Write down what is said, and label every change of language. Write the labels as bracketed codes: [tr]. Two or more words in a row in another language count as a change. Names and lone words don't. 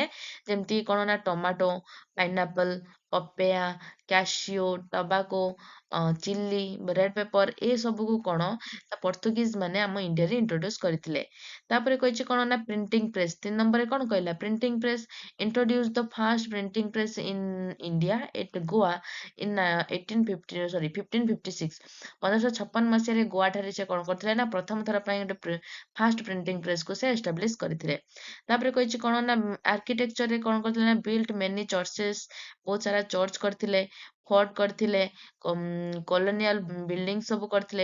[or] ଯେମିତି କଣ ନା [en] tomato, pineapple, papaya, cashew, tobacco, chilli, red pepper, [or] ଏ ସବୁକୁ କଣ ନା ପର୍ତ୍ତୁଗିଜ ମାନେ ଆମ ଇଣ୍ଡିଆରେ ଇଣ୍ଟ୍ରୋଡ୍ୟୁସ କରିଥିଲେ। ତାପରେ କହିଛି କଣ ନା [en] printing press. [or] 3 ନମ୍ବରରେ କଣ କହିଲା? [en] printing press introduced the first printing press in India at Goa in 1556। [or] 1556 ମସିହାରେ ଗୋଆଠାରେ ସେ କଣ କରିଥିଲେ ନା ପ୍ରଥମ ଥର ପାଇଁ ଗୋଟେ [en] first printing press [or] ସେ ଏଷ୍ଟାବ୍ଲିଶ କରିଥିଲେ। ତାପରେ କହିଛି କଣ ନା ଆର୍କିଟେକ୍ଚରରେ କଣ କରିଥିଲେ ନା [en] built many churches, [or] ବହୁତ ସାରା ଚର୍ଚ୍ଚ କରିଥିଲେ, ଫୋର୍ଟ କରିଥିଲେ, [en] colonial building [or] ସବୁ କରିଥିଲେ।